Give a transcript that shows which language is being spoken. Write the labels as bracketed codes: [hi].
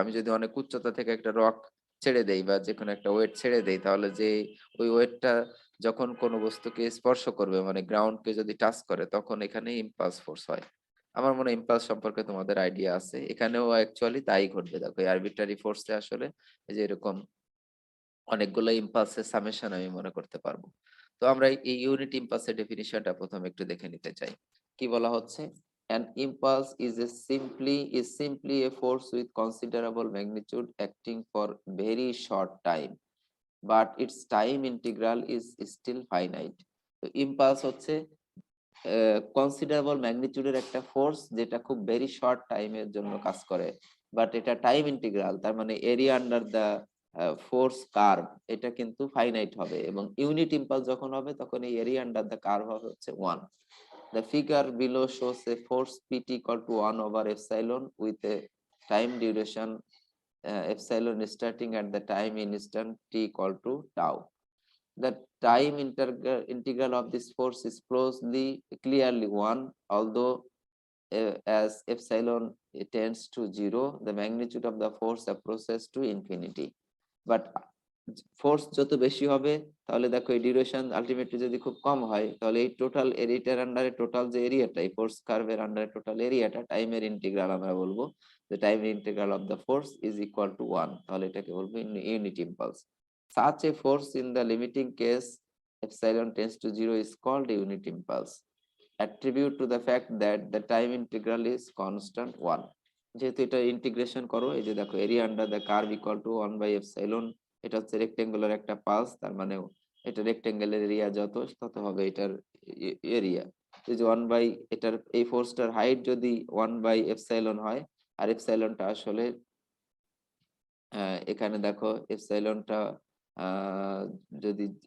[bn] আমি যদি অনেক উচ্চতা থেকে একটা রক ছেড়ে দেই বা যে কোনো একটা ওয়েট ছেড়ে দেই, তাহলে যে ওই ওয়েটটা যখন কোনো বস্তুকে স্পর্শ করবে, মানে গ্রাউন্ডকে যদি টাচ করে, তখন এখানে ইম্পালস ফোর্স হয়। আমার মনে হয় ইম্পালস সম্পর্কে তোমাদের আইডিয়া আছে, এখানেও অ্যাকচুয়ালি তাই ঘটবে। দেখো এই আরবিট্রারি ফোর্সে আসলে এই যে এরকম অনেকগুলো ইম্পালসের সামেশন আমি মনে করতে পারবো। তো আমরা এই ইউনিট ইম্পালসের ডেফিনিশনটা প্রথমে একটু দেখে নিতে চাই। কি বলা হচ্ছে? [en] An impulse is simply a force with considerable magnitude acting for very short time, but its time integral is still finite. [bn] তো ইম্পালস হচ্ছে কনসিডারেবল ম্যাগনিটিউডের একটা ফোর্স, যেটা খুব ভেরি শর্ট টাইমের জন্য কাজ করে, বাট এটা টাইম ইন্টিগ্রাল, তার মানে [en] area under the force curve [bn] এটা কিন্তু ফাইনাইট হবে, এবং ইউনিট ইম্পালস যখন হবে তখন এই এরিয়া আন্ডার দা কার্ভ হবে হচ্ছে 1. [en] The figure below shows a force Pt equal to 1 over epsilon with a time duration epsilon starting at the time instant t equal to tau. The time integral of this force is clearly 1, although as epsilon tends to 0, the magnitude of the force approaches to infinity. [bn] But force যত বেশি হবে, তাহলে দেখো এই duration ultimately যদি খুব কম হয়, তাহলে এই টোটাল এরিয়াটার আন্ডারে টোটাল যে এরিয়াটা, এই ফোর্স কার্ভের আন্ডারে টোটাল এরিয়াটা টাইমের ইন্টিগ্রাল আমরা বলবো, [en] the time integral of the force is equal to 1, [bn] তাহলে এটাকে বলবো unit impulse. [en] Such a force in the limiting case epsilon tends to 0 is called unit impulse, attribute to the fact that the time integral is constant 1. [bn] যেহেতু এটা integration করো, এই যে দেখো [en] area under the curve equal to 1 by epsilon, [bn] এটা হচ্ছে rectangular একটা pulse, তার মানে এটা রেক্টেঙ্গেলের এরিয়া যত তত হবে এটার এরিয়া। এই যে 1 বাই এটার এই ফোর্সটার হাইট যদি 1 বাই এপসাইলন হয়, আর এপসাইলনটা আসলে এখানে দেখো এপসাইলনটা যদি